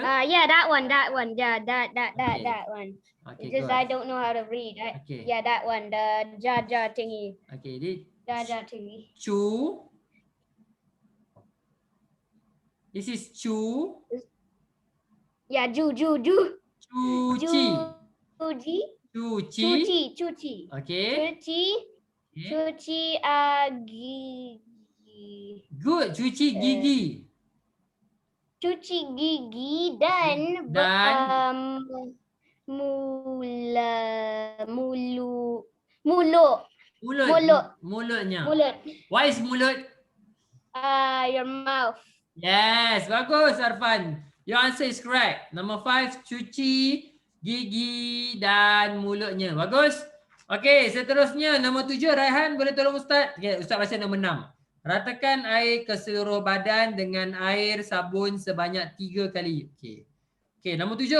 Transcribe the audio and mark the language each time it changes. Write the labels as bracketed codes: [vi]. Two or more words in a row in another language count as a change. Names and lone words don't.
[en] Yeah, that one. Yeah, that Okay. one. Okay, It's just good. I don't know how to read. Okay. Yeah, that one. The ja thingy. Okay, this Ja thingy. chu. This is chu. Yeah, ju. [ms] Chuchi. Chuchi. Chuchi. Okay. Chuchi. [en] Good. [ms] Cuci gigi. Cuci gigi dan Mulutnya. mulut. [en] Why is mulut? Your mouth. Yes, bagus Arfan. Your answer is correct. Number 5, [ms] cuci gigi dan mulutnya. Bagus. Okey, seterusnya nombor 7, Raihan boleh tolong Ustaz? Okay, Ustaz baca nombor 6. Ratakan air ke seluruh badan dengan air sabun sebanyak 3 kali. Okey, nombor 7.